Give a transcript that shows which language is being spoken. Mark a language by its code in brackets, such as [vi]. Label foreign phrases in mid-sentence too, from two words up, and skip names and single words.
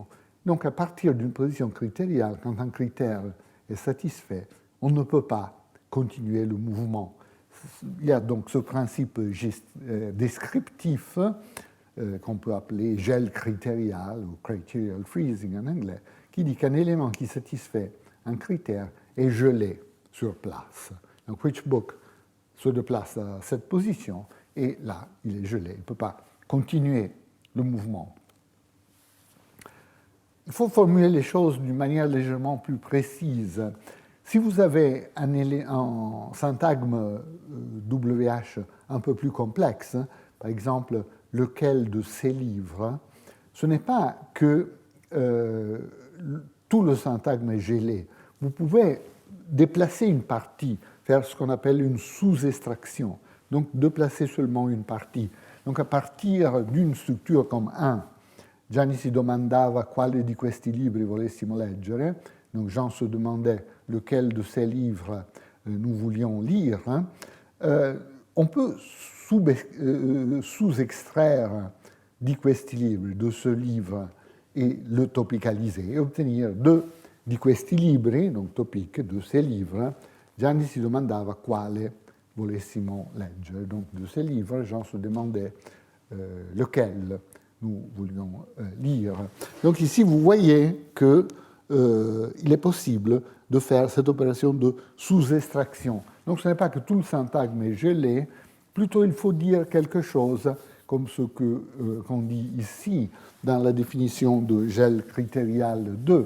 [fr] Donc à partir d'une position critériale, quand un critère est satisfait, on ne peut pas continuer le mouvement. Il y a donc ce principe descriptif qu'on peut appeler gel critérial ou [en] criterial freezing [fr] en anglais, qui dit qu'un élément qui satisfait un critère est gelé sur place. Donc [en] which book [fr] se déplace à cette position et là, il est gelé. Il ne peut pas continuer le mouvement. Il faut formuler les choses d'une manière légèrement plus précise. Si vous avez un syntagme WH un peu plus complexe, par exemple, lequel de ces livres, ce n'est pas que tout le syntagme est gelé. Vous pouvez déplacer une partie, faire ce qu'on appelle une sous-extraction, donc déplacer seulement une partie. Donc à partir d'une structure comme 1, [it] Gianni si domandava quale di questi libri volessimo leggere, [fr] donc Jean se demandait lequel de ces livres nous voulions lire, on peut sous-extraire [it] di questi libri, [fr] de ce livre, et le topicaliser, et obtenir [it] di questi libri, [fr] donc topique, de ces livres, [it] Gianni si domandava quale volessimo leggere. [fr] Donc de ces livres, Jean se demandait lequel nous voulions lire. Donc ici, vous voyez qu'il est possible de faire cette opération de sous-extraction. Donc ce n'est pas que tout le syntagme est gelé, plutôt il faut dire quelque chose comme ce qu'on dit ici dans la définition de gel critérial 2.